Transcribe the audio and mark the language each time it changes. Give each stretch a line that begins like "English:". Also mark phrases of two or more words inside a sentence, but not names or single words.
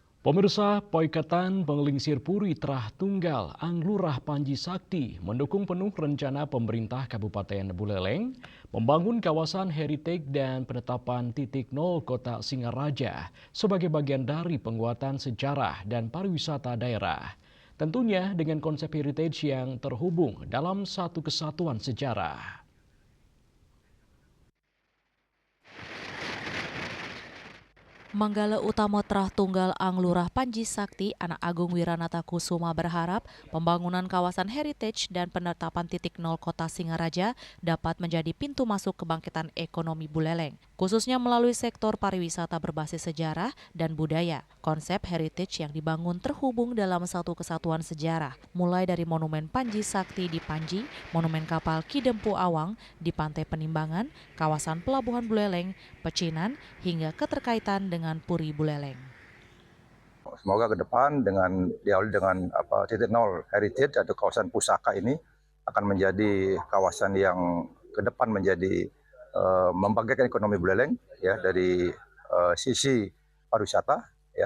Indonesian: Pemirsa, Poikatan Penglingsir Puri Terah Tunggal Anglurah Panji Sakti mendukung penuh rencana pemerintah Kabupaten Buleleng membangun kawasan heritage dan penetapan titik nol kota Singaraja sebagai bagian dari penguatan sejarah dan pariwisata daerah. Tentunya dengan konsep heritage yang terhubung dalam satu kesatuan sejarah. Manggala Utama Terah Tunggal Anglurah Panji Sakti, Anak Agung Wiranata Kusuma berharap pembangunan kawasan heritage dan penetapan titik nol kota Singaraja dapat menjadi pintu masuk kebangkitan ekonomi Buleleng, khususnya melalui sektor pariwisata berbasis sejarah dan budaya. Konsep heritage yang dibangun terhubung dalam satu kesatuan sejarah, mulai dari Monumen Panji Sakti di Panji, Monumen Kapal Ki Dempu Awang di Pantai Penimbangan, kawasan Pelabuhan Buleleng, Pecinan, hingga keterkaitan dengan Puri Buleleng. Semoga ke depan dengan diawali dengan titik nol heritage atau kawasan pusaka ini akan menjadi kawasan yang ke depan menjadi membangkitkan ekonomi Buleleng ya dari sisi pariwisata ya.